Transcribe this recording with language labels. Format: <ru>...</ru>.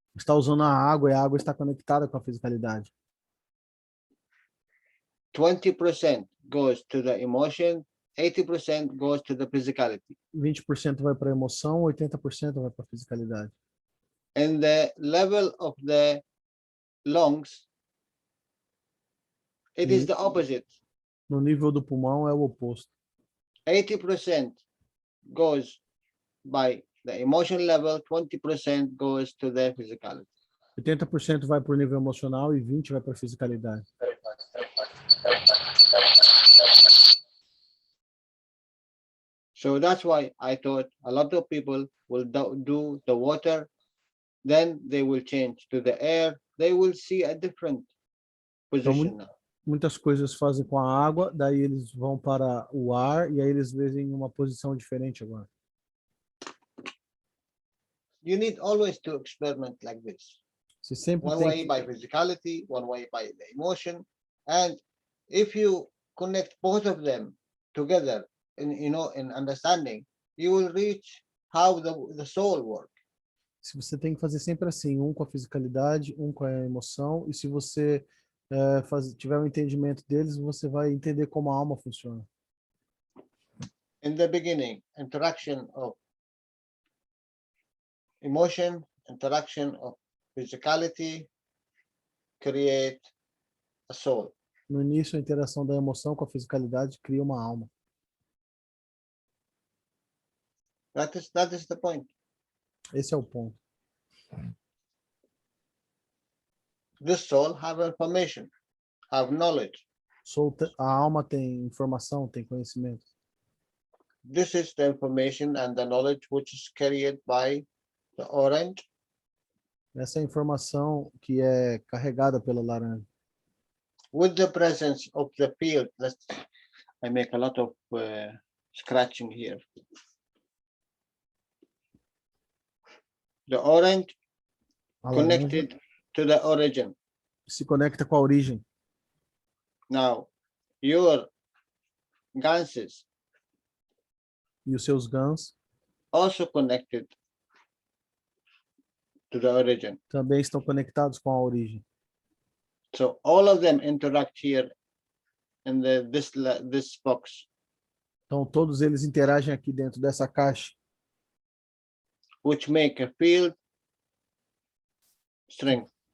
<pt>Está usando a água e a água está conectada com a fisicalidade.</pt> <en>20% goes to the emotion, 80% goes to the physicality.</en> <pt>20% vai para a emoção, 80% vai para a fisicalidade.</pt> <en>And the level of the lungs, it is the opposite.</en> <pt>No nível do pulmão é o oposto.</pt> <en>80% goes by the emotion level, 20% goes to the physicality.</en> <pt>80% vai para o nível emocional e 20% vai para a fisicalidade.</pt> <en>So that's why I thought a lot of people will do the water, then they will change to the air, they will see a different position now.</en> <pt>Muitas coisas fazem com a água, daí eles vão para o ar e aí eles veem uma posição diferente agora.</pt> <en>You need always to experiment like this.</en> <pt>Você sempre</pt> <en>one</en> <pt>tem</pt> <en>way by physicality, one way by the emotion, and if you connect both of them together in understanding, you will reach how the soul works.</en> <pt>Se você tem que fazer sempre assim, um com a fisicalidade, um com a emoção, e se você tiver um entendimento deles, você vai entender como a alma funciona.</pt> <en>in the beginning, interaction of emotion, interaction of physicality, create a soul.</en> <pt>No início, a interação da emoção com a fisicalidade cria uma alma.</pt> <en>That is the point.</en> <pt>Esse é o ponto.</pt> <en>This soul have information, have knowledge.</en> <pt>A alma tem informação, tem conhecimento.</pt> <en>This is the information and the knowledge which is carried by the orange.</en> <pt>Essa é a informação que é carregada pela laranja.</pt> <en>With the presence of the field, I make a lot of scratching here. The orange</en> <pt>A</pt> <en>connected</en> <pt>laranja</pt> <en>to the origin.</en> <pt>se conecta com a origem.</pt> <en>Now, your ganses</en> <pt>E os seus gans</pt> <en>also connected to the origin.</en> <pt>também estão conectados com a origem.</pt> <en>So all of them interact here in this box,</en> <pt>Então, todos eles interagem aqui dentro dessa caixa,</pt> <en>which make a field strength.</en>